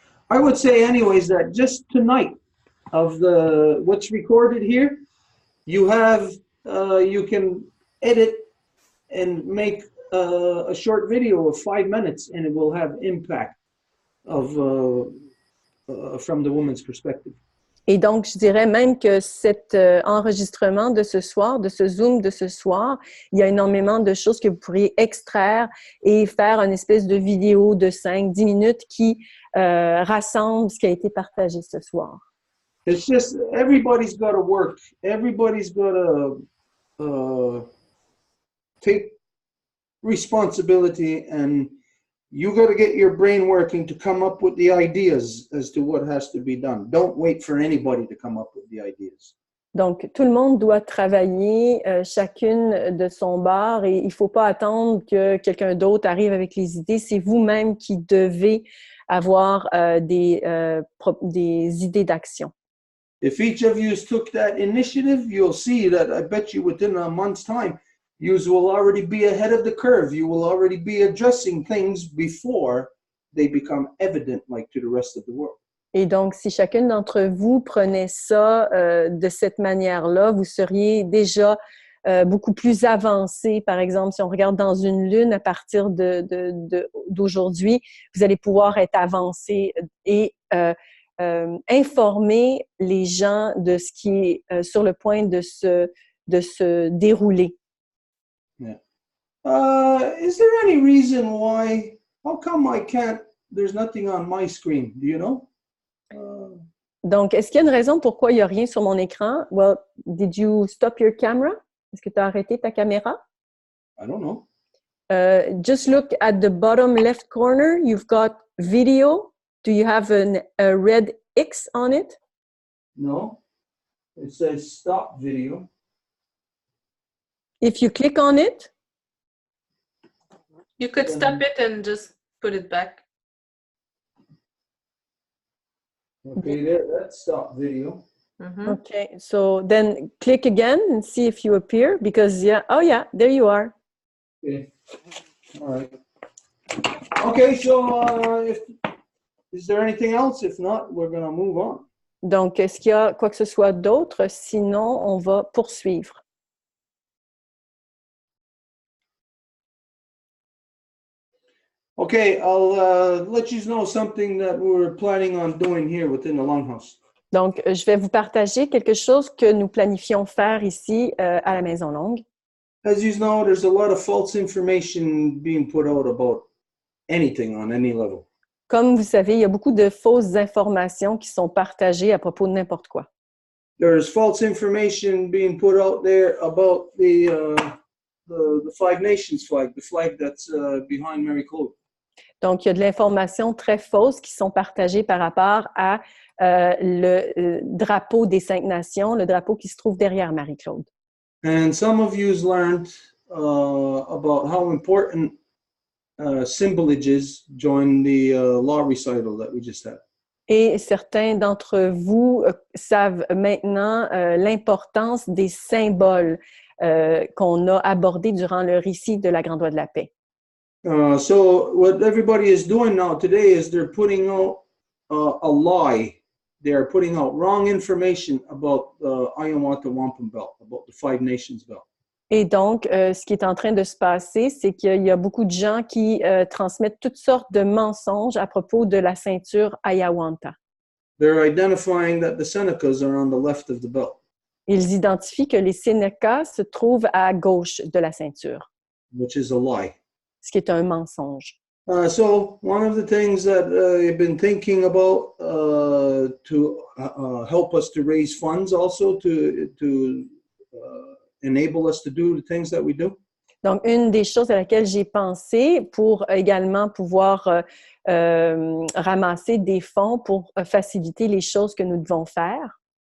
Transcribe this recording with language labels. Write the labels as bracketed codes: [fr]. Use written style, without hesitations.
[en] I would say anyways that just tonight of what's recorded here, you can edit and make a short video of 5 minutes and it will have impact from the woman's perspective. [fr] Et donc, je dirais même que cet enregistrement de ce soir, de ce Zoom de ce soir, il y a énormément de choses que vous pourriez extraire et faire une espèce de vidéo de 5-10 minutes qui rassemble ce qui a été partagé ce soir. [en] It's just, everybody's got to work. Everybody's got to take responsibility and you got to get your brain working to come up with the ideas as to what has to be done. Don't wait for anybody to come up with the ideas. [fr] Donc, tout le monde doit travailler chacune de son bord et il ne faut pas attendre que quelqu'un d'autre arrive avec les idées. C'est vous-même qui devez avoir des idées d'action. [en] If each of you took that initiative, you'll see that I bet you within a month's time, you will already be ahead of the curve. You will already be addressing things before they become evident, like to the rest of the world. [fr] Et donc, si chacune d'entre vous prenait ça de cette manière-là, vous seriez déjà beaucoup plus avancé. Par exemple, si on regarde dans une lune à partir d'aujourd'hui, vous allez pouvoir être avancé et informer les gens de ce qui est sur le point de se dérouler. [en] Yeah. Is there any reason why? How come I can't? There's nothing on my screen. Do you know? [fr] Donc, est-ce qu'il y a une raison pourquoi il n'y a rien sur mon écran? [en] Well, did you stop your camera? [fr] Est-ce que tu as arrêté ta caméra? [en] I don't know. Just look at the bottom left corner. You've got video. Do you have a red X on it? No. It says stop video. If you click on it, You could stop it and just put it back. Okay, there. That's stop video. Mm-hmm. okay. So then click again and see if you appear because oh yeah, there you are. Okay. All right. Okay, so is there anything else? If not, we're gonna move on. [fr] Donc, est-ce qu'il y a quoi que ce soit d'autre? Sinon, on va poursuivre. [en] Okay, I'll let you know something that we're planning on doing here within the Longhouse. [fr] Donc, je vais vous partager quelque chose que nous planifions faire ici à la Maison Longue. [en] As you know, there's a lot of false information being put out about anything on any level. [fr] Comme vous savez, il y a beaucoup de fausses informations qui sont partagées à propos de n'importe quoi. [en] There's false information being put out there about the Five Nations flag, the flag that's behind Mary Claude. [fr] Donc, il y a de l'information très fausse qui sont partagées par rapport à le drapeau des 5 nations, le drapeau qui se trouve derrière Marie-Claude. [en] And some of you's learned about how important symbolages join the law recital that we just had. [fr] Et certains d'entre vous savent maintenant l'importance des symboles qu'on a abordés durant le récit de la Grande Loi de la Paix. [en] So what everybody is doing now today is they're putting out a lie. They are putting out wrong information about the Row Wampum belt, about the Five Nations belt. [fr] Et donc, ce qui est en train de se passer, c'est qu'il y a beaucoup de gens qui transmettent toutes sortes de mensonges à propos de la ceinture Ayawanta. [en] They're identifying that the Senecas are on the left of the belt. [fr] Ils identifient que les Sénécas se trouvent à gauche de la ceinture, [en] Which is a lie. [fr] ce qui est un mensonge. [en] So one of the things that I've been thinking about to help us to raise funds also to enable us to do the things that we do. [fr] Donc, une des choses à laquelle j'ai pensé pour également pouvoir ramasser des fonds pour faciliter les choses que nous devons faire,